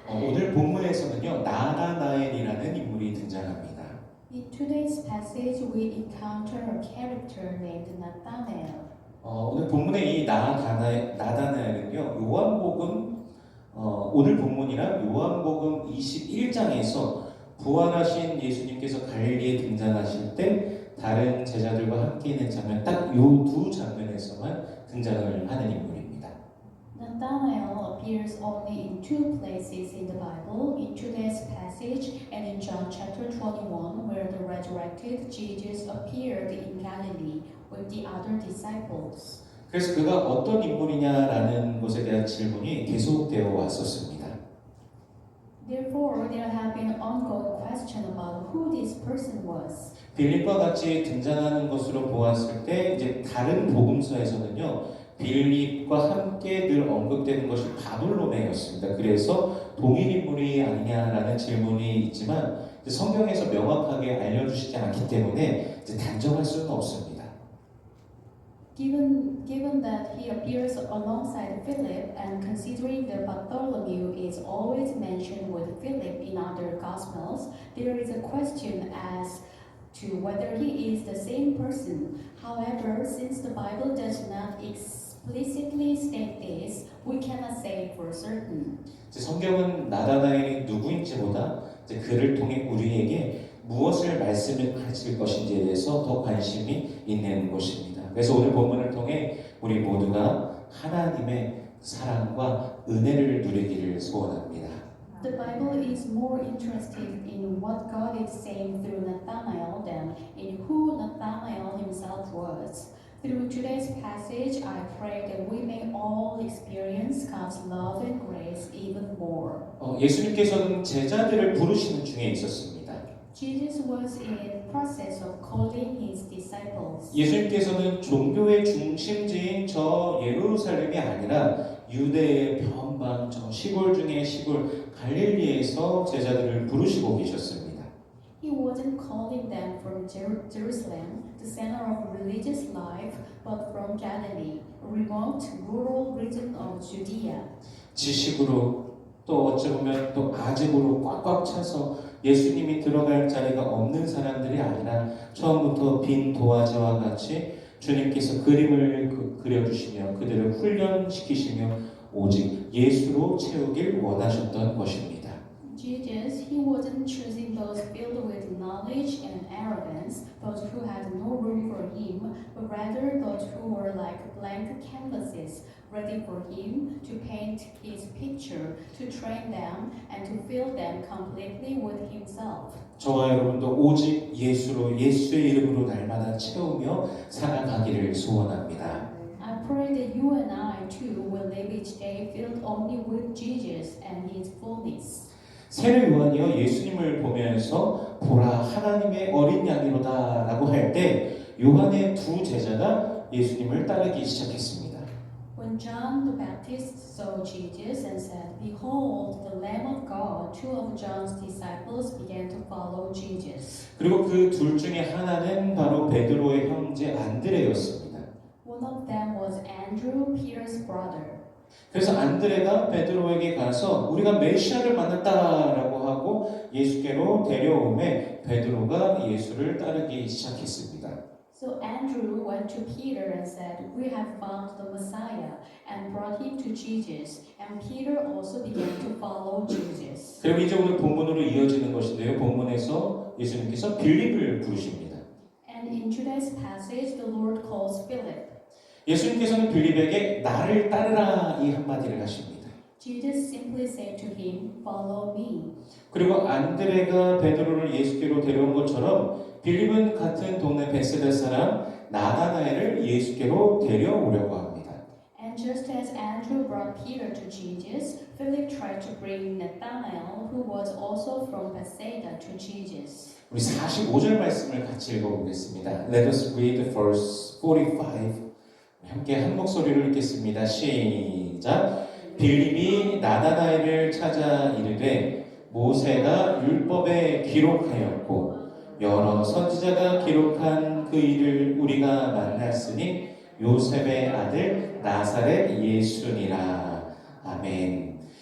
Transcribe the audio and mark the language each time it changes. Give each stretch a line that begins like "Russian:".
Korean: 오늘 본문에서는요, 나다나엘이라는 인물이 등장합니다.
English: In today's passage, we encounter a character named Nathanael.
Korean: 오늘 본문의 이 나다나엘은요, 요한복음 오늘 본문이랑 요한복음 21장에서 부활하신 예수님께서 갈릴리에 등장하실 때 다른 제자들과 함께 있는 장면, 딱 요 두 장면에서만 등장을 하는 인물입니다.
English: Nathanael appears only in two places in the Bible, in today's passage and in John chapter 21, where the resurrected Jesus appeared in Galilee with the other disciples.
Korean: 그래서 그가 어떤 인물이냐라는 것에 대한 질문이 계속되어 왔었습니다.
English: Therefore, there have been ongoing questions about who this person was.
Korean: 빌립과 같이 등장하는 것으로 보았을 때 이제 다른 복음서에서는요, 빌립과 함께 늘 언급되는 것이 바돌로메였습니다. 그래서 동일 인물이 아니냐라는 질문이 있지만 성경에서 명확하게 알려주시지 않기 때문에 이제 단정할 수는 없습니다.
English: Given that he appears alongside Philip and considering that Bartholomew is always mentioned with Philip in other Gospels, there is a question as to whether he is the same person. However, since the Bible does not explicitly state this, we cannot say for certain.
Korean: 성경은 나다나엘이 누구인지보다 그를 통해 우리에게 무엇을 말씀하실 것인지에 대해서 더 관심이 있는 것입니다. 그래서 오늘 본문을 통해 우리 모두가 하나님의 사랑과 은혜를 누리기를 소원합니다.
English: The Bible is more interested in what God is saying through Nathanael than in who Nathanael himself was. Through today's passage, I pray that we may all experience God's love and grace even more.
Korean: 예수님께서는 제자들을 부르시는 중에 있었습니다.
English: Jesus was in process of calling his disciples.
Korean: 예수님께서는 종교의 중심지인 저 예루살렘이 아니라 유대의 변방 저 시골 중에 시골 갈릴리에서 제자들을 부르시고 계셨습니다.
English: He wasn't calling them from Jerusalem, the center of religious life, but from Galilee, a remote rural region of Judea.
Korean: 지식으로 또 어찌 보면 또 아집으로 꽉꽉 차서 예수님이 들어갈 자리가 없는 사람들이 아니라 처음부터 빈 도화지와 같이 주님께서 그림을 그려주시며 그들을 훈련시키시며 오직 예수로 채우길 원하셨던 것입니다.
English: Jesus, he wasn't choosing those filled with knowledge and arrogance, those who had no room for him, but rather those who were like blank canvases, ready for him to paint his picture, to train them, and to fill them completely with himself.
Korean: 저와 여러분도 오직 예수로 예수의 이름으로 날마다 채우며 살아가기를 소원합니다.
English: I pray that you and I too will live each day filled only with Jesus and his fullness.
Korean: 세례 요한이요 예수님을 보면서 보라 하나님의 어린 양이로다 라고 할 때 요한의 두 제자가 예수님을 따르기 시작했습니다.
English: When John the Baptist saw Jesus and said, Behold, the Lamb of God, two of John's disciples began to follow Jesus.
Korean: 그리고 그 둘 중에 하나는 바로 베드로의 형제 안드레였습니다.
English: One of them was Andrew, Peter's brother.
Korean: 그래서 안드레가 베드로에게 가서 우리가 메시아를 만났다라고 하고 예수께로 데려오매 베드로가 예수를 따르기 시작했습니다.
English: So Andrew went to Peter and said, We have found the Messiah, and brought him to Jesus. And Peter also began to follow Jesus.
Korean: 그리고 이제 오늘 본문으로 이어지는 것인데요. 본문에서 예수님께서 빌립을 부르십니다.
English: And in today's passage, the Lord calls Philip.
Korean: 예수님께서는 빌립에게 나를 따르라 이 한마디를 하십니다.
English: Jesus simply said to him, Follow me.
Korean: 그리고 안드레가 베드로를 예수께로 데려온 것처럼 빌립은 같은 동네 베세다 사람 나다나엘을 예수께로 데려오려고 합니다.
English: And just as Andrew brought Peter to Jesus, Philip tried to bring Nathanael, who was also from Bethsaida, to Jesus.
Korean: 우리 45절 말씀을 같이 읽어보겠습니다.
English: Let us read verse 45.
Korean: 함께 한 목소리로 읽겠습니다. 시작. 빌립이 나다나엘을 찾아 이르되 모세가 율법에 기록하였고 여러 선지자가 기록한 그 일을 우리가 만났으니 요셉의 아들 나사렛 예수니라. 아멘.